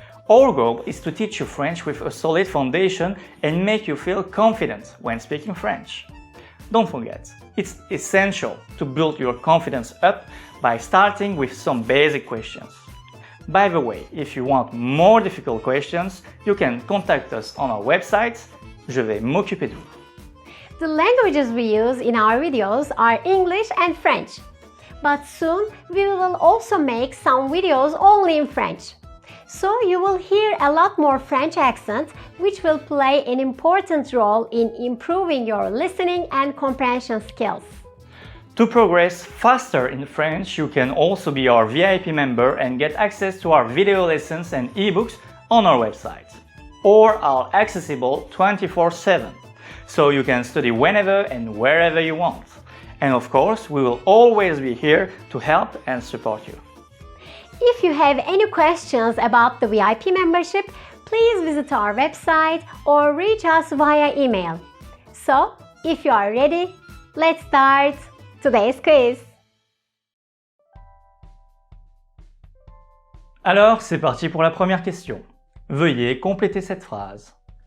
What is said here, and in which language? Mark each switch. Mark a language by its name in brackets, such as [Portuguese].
[English] Our goal is to teach you French with a solid foundation and make you feel confident when speaking French. Don't forget, it's essential to build your confidence up by starting with some basic questions. By the way, if you want more difficult questions, you can contact us on our website. [French] Je vais m'occuper de vous. [English] The languages we use in our videos are English and French. But soon we will also make some videos only in French. So you will hear a lot more French accent, which will play an important role in improving your listening and comprehension skills. To progress faster in French, you can also be our VIP member and get access to our video lessons and ebooks on our website, or are accessible 24/7, so you can study whenever and wherever you want. And of course, we will always be here to help and support you. If you have any questions about the VIP membership, please visit our website or reach us via email. So, if you are ready, let's start today's quiz. [French] Alors, c'est parti pour la première question. Veuillez compléter cette phrase.